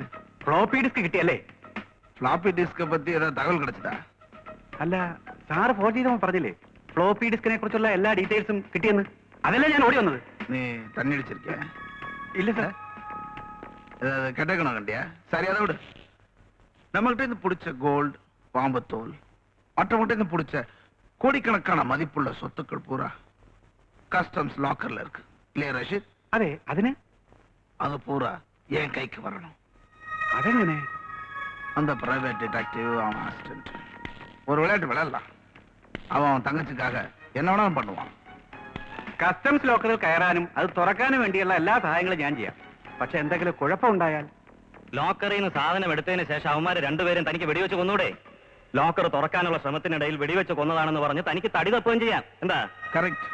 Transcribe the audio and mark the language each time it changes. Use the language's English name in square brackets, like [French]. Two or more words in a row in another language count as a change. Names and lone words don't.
[Malayalam] ഫ്ലോപ്പി ഡിസ്ക് കിട്ടിയല്ലേ? [Tamil] ஃப்ளாப்பி டிஸ்கை பத்தி ஏதாவது தகவல் கிடைச்சதா? [Malayalam] അല്ല, സാറ് ഫോൺ ചെയ്തപ്പോൾ പറഞ്ഞില്ലേ ഫ്ലോപ്പി ഡിസ്കിനെ കുറിച്ചുള്ള എല്ലാ ഡീറ്റെയിൽസും കിട്ടിയെന്ന്? അതല്ലേ ഞാൻ ഓടി വന്നത്. [Tamil] நீ தண்ணி அடிச்சிருக்க? [Malayalam] ഇല്ല സാർ. [Tamil] ஏதாவது கெட்டக்கணும் கண்டியா? சரி, அதை விடு. நம்மகிட்ட இருந்து பிடிச்ச கோல்டு, பாம்புத்தோல், மற்றவங்கிட்ட இருந்து பிடிச்ச கோடிக்கணக்கான மதிப்புள்ள சொத்துக்கள் பூரா கஸ்டம்ஸ் லாக்கர்ல இருக்கு இல்லையா ரஷீத்? [Malayalam] അതെ, അതിന് [Tamil] அது பூரா என் கைக்கு வரணும். [Malayalam] അതെങ്ങനെ? [Tamil] அந்த பிரைவேட் டிடெக்டிவ் அவன் அசிஸ்டன்ட் ஒரு விளையாட்டு விளையாடலாம். அவன் தங்கச்சிக்காக என்ன வேணாலும் பண்ணுவான். [Malayalam] കസ്റ്റംസ് ലോക്കറിൽ കയറാനും അത് തുറക്കാനും വേണ്ടിയുള്ള എല്ലാ സഹായങ്ങളും ഞാൻ ചെയ്യാം. പക്ഷെ എന്തെങ്കിലും കുഴപ്പമുണ്ടായാൽ? ലോക്കറിൽ നിന്ന് സാധനം എടുത്തതിന് ശേഷം അവന്മാര് രണ്ടുപേരും തനിക്ക് വെടിവെച്ച് കൊന്നൂടെ? ലോക്കർ തുറക്കാനുള്ള ശ്രമത്തിനിടയിൽ വെടിവെച്ച് കൊന്നതാണെന്ന് പറഞ്ഞ് തനിക്ക് തടി തപ്പുകയും ചെയ്യാം. എന്താ? [Tamil] கரெக்ட்.